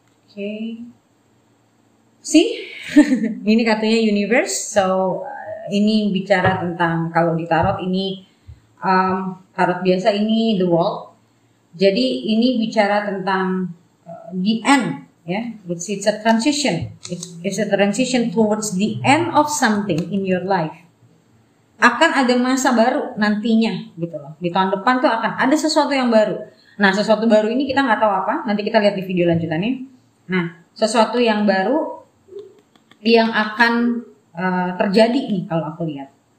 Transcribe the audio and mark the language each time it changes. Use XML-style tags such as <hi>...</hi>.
<id>Oke. See? Ini kartunya universe. So ini bicara tentang, kalau di tarot ini tarot biasa ini the world. Jadi ini bicara tentang</id> <en>the end,</en> <id>ya.</id> <en>It's a transition. It's a transition towards the end of something in your life.</en> <id>Akan ada masa baru nantinya, gitu loh. Di tahun depan tuh akan ada sesuatu yang baru. Nah, sesuatu baru ini kita nggak tahu apa. Nanti kita lihat di video lanjutannya. Nah, sesuatu yang baru yang akan terjadi nih kalau aku lihat.</id>